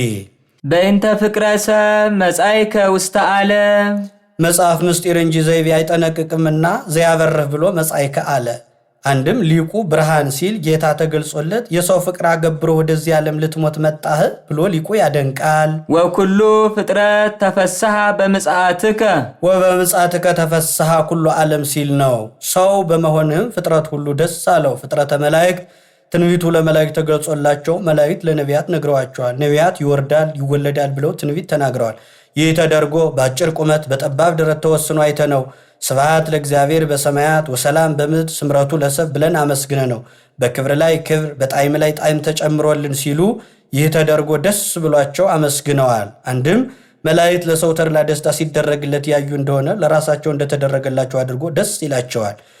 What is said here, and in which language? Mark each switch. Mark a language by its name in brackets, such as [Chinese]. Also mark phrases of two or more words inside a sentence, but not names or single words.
[Geez] በእንተ ፍቅረ ሰብ መጻእከ ውስተ ዓለም። [Amharic] መጽሐፍ ምስጢር እንጂ ዘይቤ አይጠነቅቅምና ዘያበርህ ብሎ መጻእከ አለ። አንድም ሊቁ ብርሃን ሲል ጌታ ተገልጾለት የሰው ፍቅር አገብሮ ወደዚህ ዓለም ልትሞት መጣህ ብሎ ሊቁ ያደንቃል። [Geez] ወኩሉ ፍጥረት ተፈስሐ በምጽአትከ ወበምጽአትከ ተፈስሐ ኩሉ ዓለም [Amharic] ሲል ነው። ሰው በመሆንህም ፍጥረት ሁሉ ደስ አለው። ፍጥረተ መላእክት ትንቢቱ ለመላእክት ተገልጾላቸው መላእክት ለነቢያት ነግረዋቸዋል። ነቢያት ይወርዳል ይወለዳል ብለው ትንቢት ተናግረዋል። ይህ ተደርጎ በአጭር ቁመት በጠባብ ደረት ተወስኖ አይተነው [Geez] ስብሐት ለእግዚአብሔር በሰማያት ወሰላም በምድር ስምረቱ ለሰብ [Amharic] ብለን አመስግነ ነው በክብር ላይ ክብር በጣዕም ላይ ጣዕም ተጨምሮልን ሲሉ ይህ ተደርጎ ደስ ብሏቸው አመስግነዋል። አንድም መላእክት ለሰው ተድላ ደስታ ሲደረግለት ያዩ እንደሆነ ለራሳቸው እንደተደረገላቸው አድርጎ ደስ ይላቸዋል።